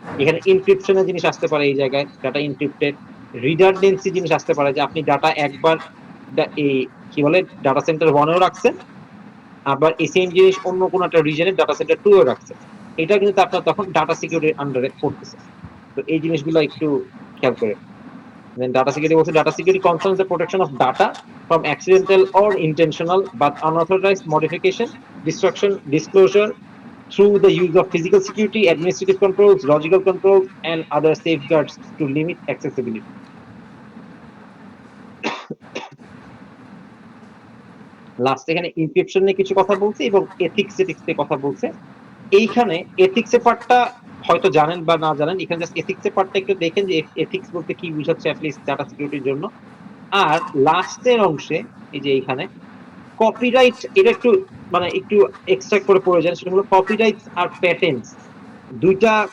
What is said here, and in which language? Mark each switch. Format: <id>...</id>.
<bn>এখানে ইনক্রিপশনের জিনিস আসতে পারে, এই জায়গায় ডাটা ইনক্রিপ্টেড, রিডান্ডেন্সি জিনিস আসতে পারে যে আপনি ডাটা একবার এই কি বলে ডাটা সেন্টার 1-এও রাখছেন আবার এই সেম জিনিস অন্য কোনো একটা রিজনে ডাটা সেন্টার 2-এও রাখছেন, এটা কিন্তু আপনার তখন ডাটা সিকিউরিটির আন্ডারে পড়তেছে। তো এই জিনিসগুলো একটু খেয়াল করে।</bn> <en>Then data security also data security concerns the protection of data from accidental or intentional but unauthorized modification, destruction, disclosure, through the use of physical security, administrative controls, logical controls, and other safeguards to limit accessibility.</en> <bn>Last এখানে inscription নিয়ে কিছু কথা বলছে এবং ethics এর কথা বলছে। এইখানে এথিক্স এর পার্টটা হয়তো জানেন বা না জানেন, এখানে জাস্ট এথিক্স এর পার্টটা একটু দেখেন যে এথিক্স বলতে কি বোঝাচ্ছে অ্যাটলিস্ট ডাটা সিকিউরিটির জন্য। আর লাস্টের অংশে এই যে এইখানে কপিরাইট, এটা একটু মানে একটু এক্সট্রা করে পড়ে যান, সেটা হলো কপিরাইট আর প্যাটেন্টস দুইটা।</bn>